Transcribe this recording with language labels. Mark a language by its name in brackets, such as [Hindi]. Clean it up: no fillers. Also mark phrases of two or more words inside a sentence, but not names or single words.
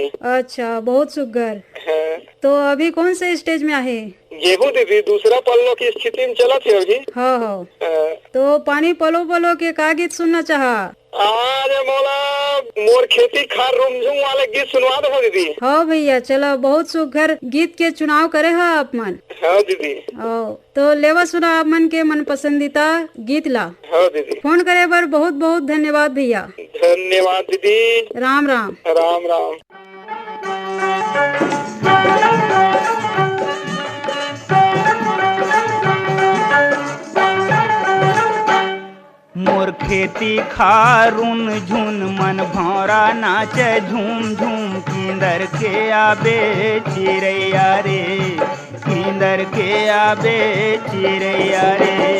[Chhattisgarhi] अच्छा, बहुत सुगर। तो अभी कौन से स्टेज में आहे गेहूं दीदी? दूसरा पल्लो की स्थिति में चलत है अभी। हो तो पानी पलो पलो के का गीत सुनना चाहा? आज मोला मोर खेती खार रुमझुम वाले गीत सुनवा दो दीदी। हाँ भैया, चलो बहुत सुघर गीत के चुनाव करे है आप मन। हाँ दीदी। तो लेवा सुना आप मन के मन पसंदीदा गीत ला। हाँ दीदी। फोन करे बर बहुत बहुत धन्यवाद भैया। धन्यवाद दीदी। राम राम। राम राम। मोर खेती खारून झुन मन भौरा नाचे झूम झूम, किंदर के आबे चिरैया रे, किंदर के आबे चिरैया रे।